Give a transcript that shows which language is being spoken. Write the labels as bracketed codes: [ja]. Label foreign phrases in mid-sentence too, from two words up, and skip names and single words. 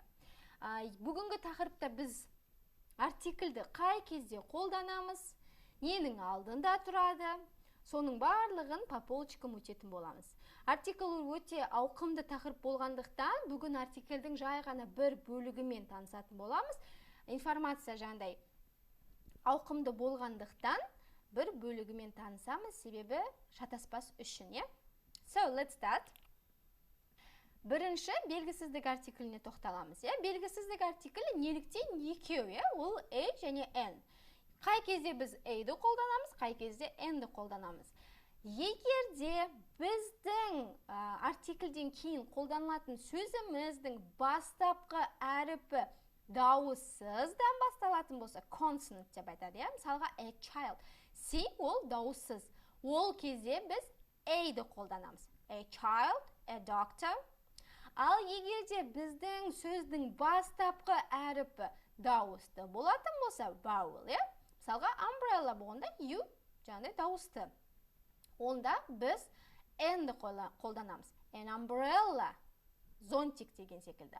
[kk] Бүгінгі тақырыпта біз артикльді қай кезде қолданамыз, ненің алдында тұрады, соның барлығын [ru] по полочкам [kk] өтетін боламыз. Артикль өте ауқымды тақырып болғандықтан, бүгін артикльдің жай ғана бір бөлігімен танысатын боламыз. Информация жандай ауқымды болғандықтан, бір бөлігімен танысамыз, себебі шатаспас үшін. [en] So, let's start. [kk] Бірінші белгісіздік артикліне тоқталамыз. Белгісіздік артиклі неліктен екеу, ол a және n. Қай кезде біз a-ді қолданамыз, қай кезде n-ді қолданамыз. Егерде біздің артикльден кейін қолданылатын сөзіміздің бастапқы әріпі дауыссыздан басталатын болса, consonant деп айтады. Мысалға, [en] a child. [kk] C ол дауыссыз. Ол кезде біз a-ді қолданамыз. [en] A child, a doctor. [kk] Ал егерде біздің сөздің бастапқы әріпі дауысты болатын болса, vowel, Мысалға, umbrella болғанда, you жаңағыдай дауысты. Онда біз n-ді қолданамыз. [en] An umbrella, [kk] зонтик деген секілді.